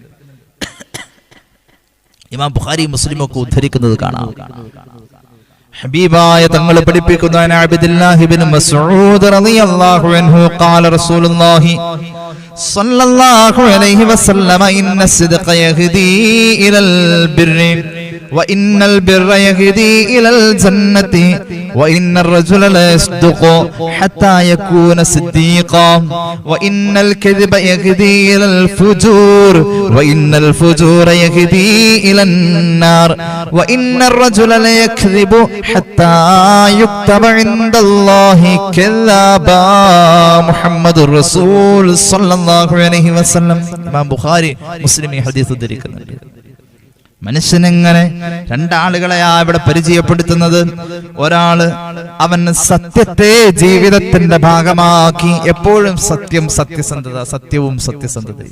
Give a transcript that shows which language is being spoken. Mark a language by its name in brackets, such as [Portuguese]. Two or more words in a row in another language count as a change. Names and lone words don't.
[Malayalam] ഇമാം ബുഖാരി മുസ്ലിം ഒക്കെ ഉദ്ധരിക്കുന്നത് കാണാം. ഹബീബായ തങ്ങൾ പഠിപ്പിക്കുന്ന [Arabic] عبد الله بن مسعود رضي الله عنه قال رسول الله صلى الله عليه وسلم إن الصدق يهدي إلى البر وإن البر يهدي إلى الجنة وإن الرجل لا يصدق حتى يكون صديقا وإن الكذب يهدي إلى الفجور وإن الفجور يهدي إلى النار وإن الرجل لا يكذب حتى يكتب عند الله كذابا محمد رسول صلى الله عليه وسلم. [Malayalam] ഇമാം ബുഖാരി മുസ്ലിം ഈ ഹദീസ് ഉദ്ധരിക്കുന്നുണ്ട്. മനുഷ്യനെങ്ങനെ 2 ആളുകളെയാ ഇവിടെ പരിചയപ്പെടുത്തുന്നത്. ഒരാള് അവൻ സത്യത്തെ ജീവിതത്തിന്റെ ഭാഗമാക്കി എപ്പോഴും സത്യം, സത്യസന്ധത, സത്യവും സത്യസന്ധതയും.